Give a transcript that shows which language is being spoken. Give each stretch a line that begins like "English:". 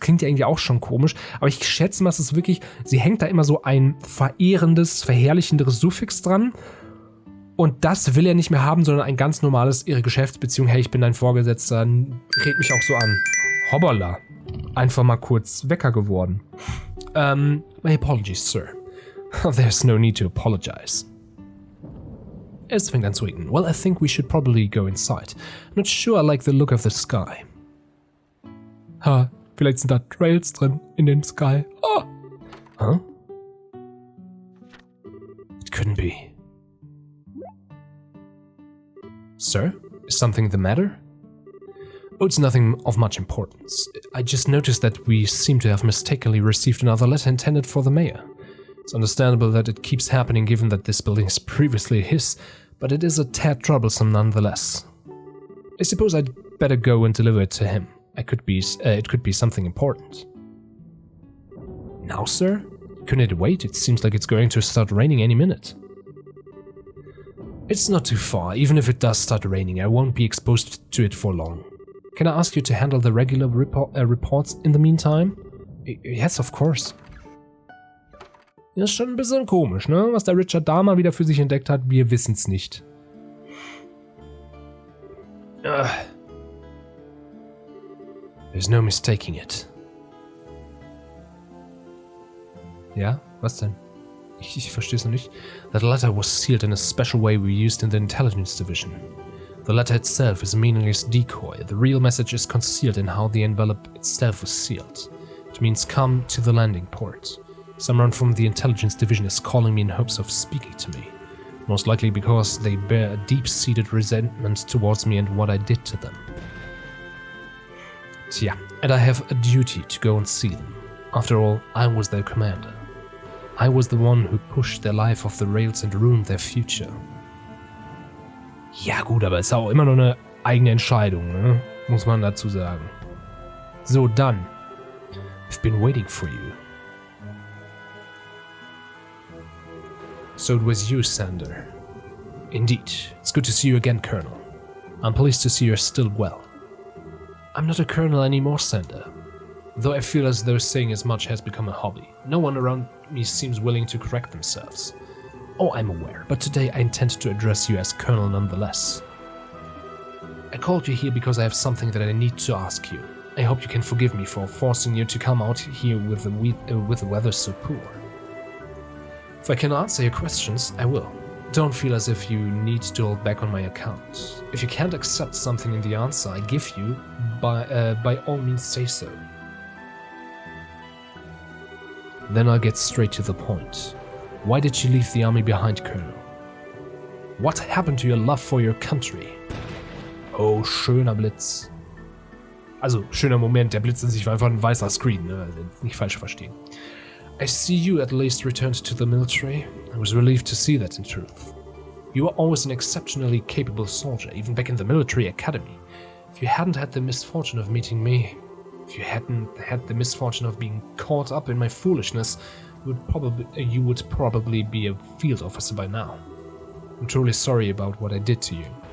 German: Das klingt ja irgendwie auch schon komisch, aber ich schätze mal, es ist wirklich, sie hängt da immer so ein verehrendes, verherrlichenderes Suffix dran und das will er nicht mehr haben, sondern ein ganz normales, ihre Geschäftsbeziehung, hey, ich bin dein Vorgesetzter, red mich auch so an. Hoppala. Einfach mal kurz Wecker geworden.
English: My apologies, Sir. There's no need to apologize.
German: Es fängt an zu regnen.
English: Well, I think we should probably go inside. Not sure I like the look of the sky.
German: Ha, vielleicht sind da Trails drin in den Sky.
English: Oh. Huh? It couldn't be. Sir, is something the matter? Oh, it's nothing of much importance. I just noticed that we seem to have mistakenly received another letter intended for the mayor. It's understandable that it keeps happening given that this building is previously his, but it is a tad troublesome nonetheless. I suppose I'd better go and deliver it to him. It could be something important. Now, sir? Couldn't it wait? It seems like it's going to start raining any minute. It's not too far. Even if it does start raining, I won't be exposed to it for long. Can I ask you to handle the regular reports in the meantime? Yes, of course.
German: Das ist schon ein bisschen komisch, ne? Was der Richard da mal wieder für sich entdeckt hat, wir wissen es nicht.
English: There's no mistaking it.
German: Ja, was denn? Ich verstehe es noch nicht.
English: That letter was sealed in a special way we used in the intelligence division. The letter itself is a meaningless decoy. The real message is concealed in how the envelope itself was sealed. It means come to the landing port. Someone from the intelligence division is calling me in hopes of speaking to me. Most likely because they bear a deep-seated resentment towards me and what I did to them. Tja, and I have a duty to go and see them. After all, I was their commander. I was the one who pushed their life off the rails and ruined their future.
German: Ja gut, aber es ist auch immer noch eine eigene Entscheidung, ne? Muss man dazu sagen. So, dann.
English: I've been waiting for you. So it was you, Sander. Indeed. It's good to see you again, Colonel. I'm pleased to see you're still well. I'm not a colonel anymore, Sander. Though I feel as though saying as much has become a hobby. No one around me seems willing to correct themselves. Oh, I'm aware, but today I intend to address you as Colonel nonetheless. I called you here because I have something that I need to ask you. I hope you can forgive me for forcing you to come out here with the weather so poor. If I can answer your questions, I will. Don't feel as if you need to hold back on my account. If you can't accept something in the answer I give you, by all means say so. Then I'll get straight to the point. Why did you leave the army behind, Colonel? What happened to your love for your country?
German: Oh, schöner Blitz. Also, schöner Moment, der Blitz in sich war einfach ein weißer Screen, ne? Nicht falsch verstehen.
English: I see you at least returned to the military. I was relieved to see that in truth. You were always an exceptionally capable soldier, even back in the military academy. If you hadn't had the misfortune of meeting me, if you hadn't had the misfortune of being caught up in my foolishness, you would probably be a field officer by now. I'm truly sorry about what I did to you.